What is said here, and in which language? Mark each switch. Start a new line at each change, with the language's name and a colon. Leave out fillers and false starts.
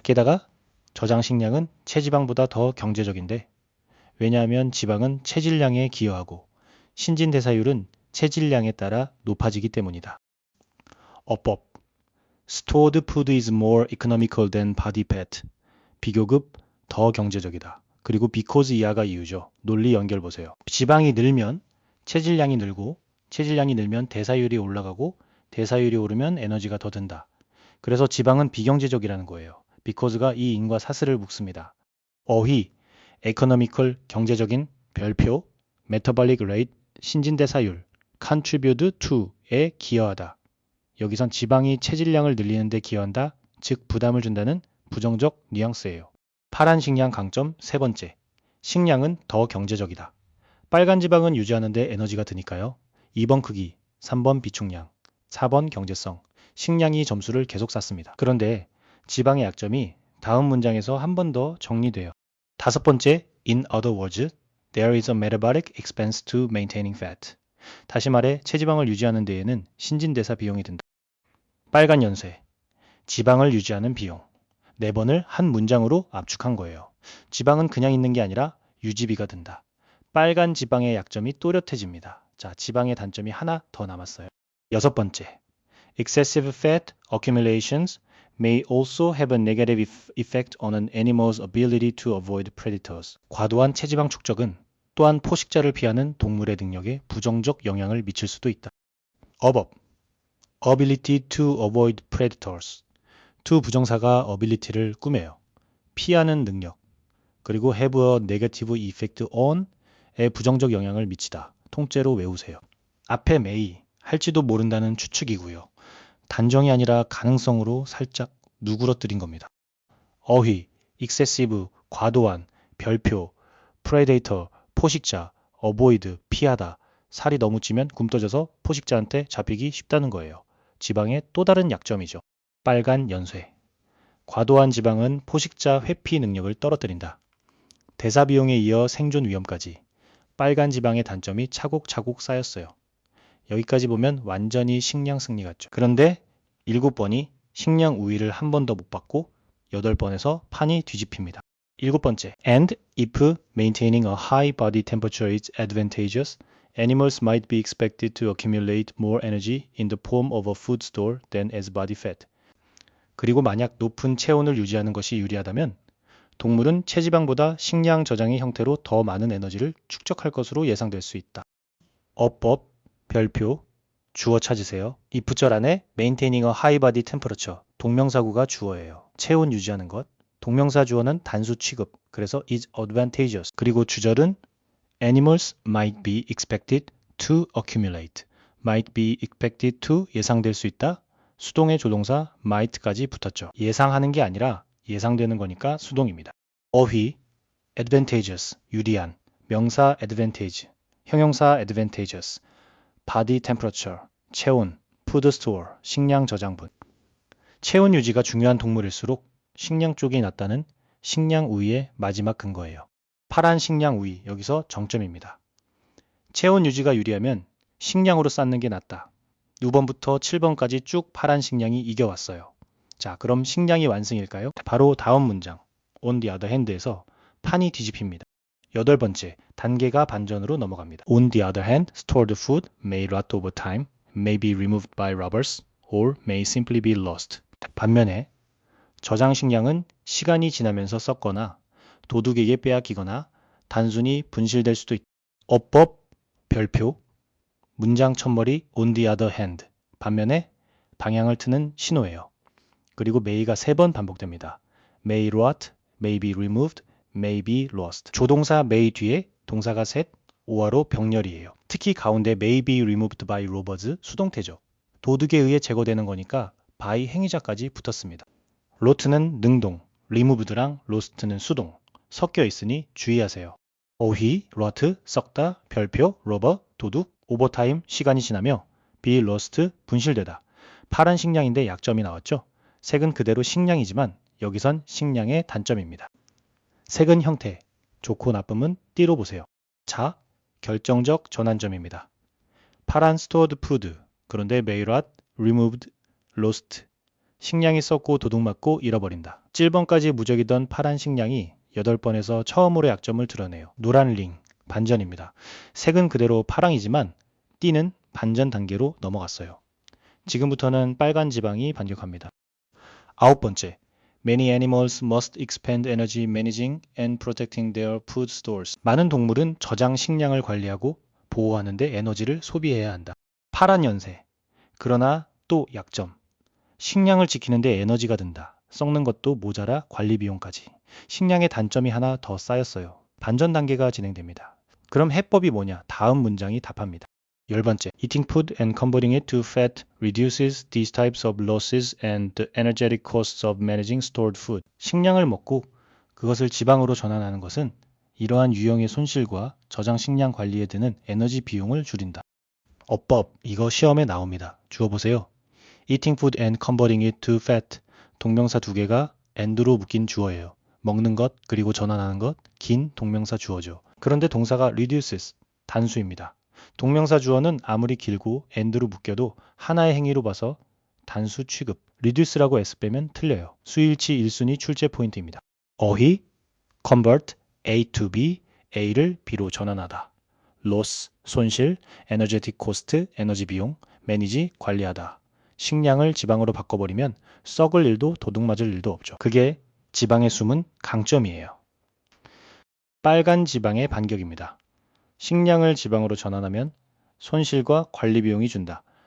Korean: 게다가 저장 식량은 체지방보다 더 경제적인데 왜냐하면 지방은 체질량에 기여하고 신진대사율은 체질량에 따라 높아지기 때문이다.
English: 어법 Stored food is more economical than body fat.
Korean: 비교급 더 경제적이다. 그리고 because 이하가 이유죠. 논리 연결 보세요. 지방이 늘면 체질량이 늘고 체질량이 늘면 대사율이 올라가고 대사율이 오르면 에너지가 더 든다. 그래서 지방은 비경제적이라는 거예요. because가 이 인과 사슬을 묶습니다. 어휘 economical 경제적인 별표 metabolic rate 신진대사율 contribute to에 기여하다. 여기선 지방이 체질량을 늘리는 데 기여한다. 즉 부담을 준다는 부정적 뉘앙스예요. 파란 식량 강점 세 번째. 식량은 더 경제적이다. 빨간 지방은 유지하는 데 에너지가 드니까요. 2번 크기, 3번 비축량, 4번 경제성. 식량이 점수를 계속 쌓습니다. 그런데 지방의 약점이 다음 문장에서 한 번 더 정리돼요. 다섯 번째,
English: in other words, there is a metabolic expense to maintaining fat.
Korean: 다시 말해 체지방을 유지하는 데에는 신진대사 비용이 든다. 빨간 연쇄, 지방을 유지하는 비용. 4번을 한 문장으로 압축한 거예요. 지방은 그냥 있는 게 아니라 유지비가 든다. 빨간 지방의 약점이 또렷해집니다. 자, 지방의 단점이 하나 더 남았어요. 여섯 번째,
English: excessive fat accumulations may also have a negative effect on an animal's ability to avoid predators.
Korean: 과도한 체지방 축적은 또한 포식자를 피하는 동물의 능력에 부정적 영향을 미칠 수도 있다.
English: 어법 ability to avoid predators.
Korean: 두 부정사가 ability를 꾸며요. 피하는 능력. 그리고
English: have a negative effect on
Korean: 에 부정적 영향을 미치다. 통째로 외우세요. 앞에 may 할지도 모른다는 추측이고요. 단정이 아니라 가능성으로 살짝 누그러뜨린 겁니다. 어휘, excessive, 과도한, 별표, predator, 포식자, avoid, 피하다. 살이 너무 찌면 굼떠져서 포식자한테 잡히기 쉽다는 거예요. 지방의 또 다른 약점이죠. 빨간 연쇄. 과도한 지방은 포식자 회피 능력을 떨어뜨린다. 대사 비용에 이어 생존 위험까지. 빨간 지방의 단점이 차곡차곡 쌓였어요. 여기까지 보면 완전히 식량 승리 같죠. 그런데 7번이 식량 우위를 한 번 더 못 받고 8번에서 판이 뒤집힙니다. 7번째.
English: And if maintaining a high body temperature is advantageous, animals might be expected to accumulate more energy in the form of a food store than as body fat.
Korean: 그리고 만약 높은 체온을 유지하는 것이 유리하다면 동물은 체지방보다 식량 저장의 형태로 더 많은 에너지를 축적할 것으로 예상될 수 있다. 어법, 별표, 주어 찾으세요. 이 부절 안에
English: maintaining a high body temperature,
Korean: 동명사구가 주어예요. 체온 유지하는 것. 동명사 주어는 단수 취급, 그래서 is advantageous. 그리고 주절은
English: animals might be expected to accumulate. might be expected to
Korean: 예상될 수 있다. 수동의 조동사 might까지 붙었죠. 예상하는 게 아니라 예상되는 거니까 수동입니다. 어휘, advantageous, 유리한, 명사 advantage, 형용사 advantageous, body temperature, 체온, food store, 식량 저장분. 체온 유지가 중요한 동물일수록 식량 쪽이 낫다는 식량 우위의 마지막 근거예요. 파란 식량 우위, 여기서 정점입니다. 체온 유지가 유리하면 식량으로 쌓는 게 낫다. 6번부터 7번까지 쭉 파란 식량이 이겨왔어요. 자, 그럼 식량이 완승일까요? 바로 다음 문장,
English: on the other hand
Korean: 에서 판이 뒤집힙니다. 8번째, 단계가 반전으로 넘어갑니다.
English: On the other hand, stored food may rot over time, may be removed by robbers, or may simply be lost.
Korean: 반면에 저장 식량은 시간이 지나면서 썩거나 도둑에게 빼앗기거나 단순히 분실될 수도 있다. 어법, 별표, 문장 첫머리
English: on the other hand,
Korean: 반면에 방향을 트는 신호예요. 그리고 may가 3번 반복됩니다.
English: may rot, may be removed, may be lost.
Korean: 조동사 may 뒤에 동사가 셋, 오화로 병렬이에요. 특히 가운데
English: may be removed by robbers
Korean: 수동태죠. 도둑에 의해 제거되는 거니까 by 행위자까지 붙었습니다. rot는 능동, removed랑 lost는 수동, 섞여 있으니 주의하세요. 어휘, rot, 썩다, 별표, rubber, 도둑, 오버타임, 시간이 지나며 be lost, 분실되다. 파란 식량인데 약점이 나왔죠? 색은 그대로 식량이지만 여기선 식량의 단점입니다. 색은 형태, 좋고 나쁨은 띠로 보세요. 자, 결정적 전환점입니다. 파란
English: stored food,
Korean: 그런데
English: made rot, removed, lost.
Korean: 식량이 썩고 도둑맞고 잃어버린다. 7번까지 무적이던 파란 식량이 8번에서 처음으로 약점을 드러내요. 노란 링, 반전입니다. 색은 그대로 파랑이지만 띠는 반전 단계로 넘어갔어요. 지금부터는 빨간 지방이 반격합니다. 9번째,
English: Many animals must expend energy managing and protecting their food stores.
Korean: 많은 동물은 저장 식량을 관리하고 보호하는 데 에너지를 소비해야 한다. 파란 연세. 그러나 또 약점. 식량을 지키는데 에너지가 든다. 썩는 것도 모자라 관리 비용까지. 식량의 단점이 하나 더 쌓였어요. 반전 단계가 진행됩니다. 그럼 해법이 뭐냐? 다음 문장이 답합니다. 10번째,
English: Eating food and converting it to fat reduces these types of losses and the energetic costs of managing stored food.
Korean: 식량을 먹고 그것을 지방으로 전환하는 것은 이러한 유형의 손실과 저장 식량 관리에 드는 에너지 비용을 줄인다. 어법, 이거 시험에 나옵니다. 주어보세요.
English: Eating food and converting it to fat.
Korean: 동명사 두 개가 and로 묶인 주어예요. 먹는 것 그리고 전환하는 것, 긴 동명사 주어죠. 그런데 동사가 reduces, 단수입니다. 동명사 주어는 아무리 길고 and로 묶여도 하나의 행위로 봐서 단수 취급, reduce라고 s 빼면 틀려요. 수일치 1순위 출제 포인트입니다. 어휘, convert, A to B, A를 B로 전환하다. loss, 손실, energetic cost, 에너지 비용, manage, 관리하다. 식량을 지방으로 바꿔버리면 썩을 일도 도둑맞을 일도 없죠. 그게 지방의 숨은 강점이에요. 빨간 지방의 반격입니다. 식량을 지방으로 전환하면 손실과 관리 비용이 준다.